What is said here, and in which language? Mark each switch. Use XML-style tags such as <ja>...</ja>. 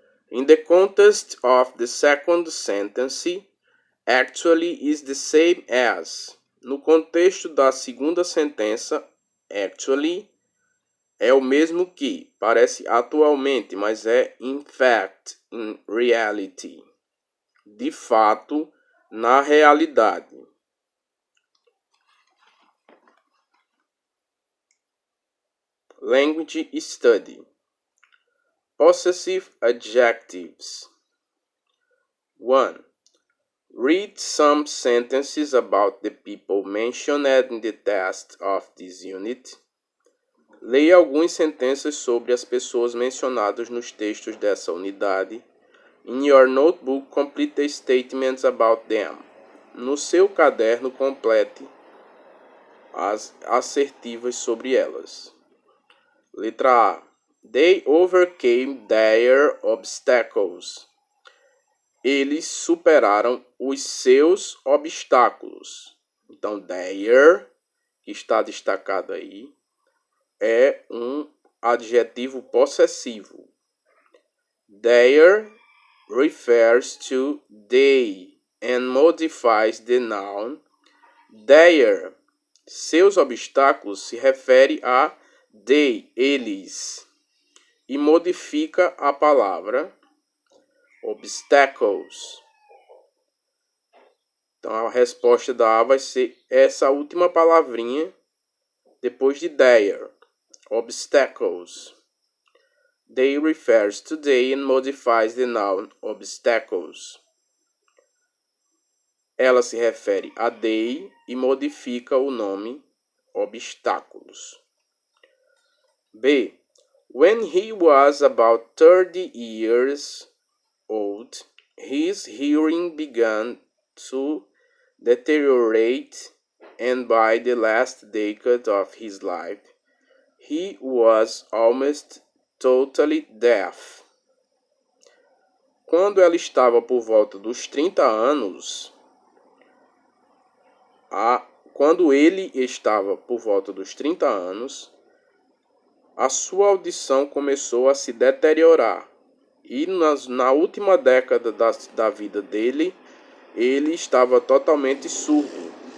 <en>In the context of the second sentence, actually is the same as.</en> <pt>No contexto da segunda sentença, actually é o mesmo que. Parece atualmente, mas é</pt> <en>in fact, in reality.</en> <pt>De fato, na realidade.</pt> <en>Language study. Possessive adjectives. 1. Read some sentences about the people mentioned in the text of this unit.</en> <pt>Leia algumas sentenças sobre as pessoas mencionadas nos textos dessa unidade.</pt> <en>In your notebook, complete the statements about them.</en> <pt>No seu caderno, complete as assertivas sobre elas. Letra A.</pt> <en>They overcame their obstacles.</en> <pt>Eles superaram os seus obstáculos. Então, their, que está destacado aí, é um adjetivo possessivo.</pt> <en>Their refers to they and modifies the noun.</en> <pt>Their, seus obstáculos, se refere a they, eles, e modifica a palavra obstacles. Então, a resposta da A vai ser essa última palavrinha depois de their, obstacles.</pt> <en>They refers to they and modifies the noun obstacles.</en> <pt>Ela se refere a they e modifica o nome obstáculos. B.</pt> <en>When he was about 30 years old, his hearing began to deteriorate, and by the last decade of his life, he was almost totally deaf.</en> <pt>Quando ela estava por volta dos 30 anos, quando ele estava por volta dos 30 anos, a sua audição começou a se deteriorar. E na última década da vida dele, ele estava totalmente surdo.</pt>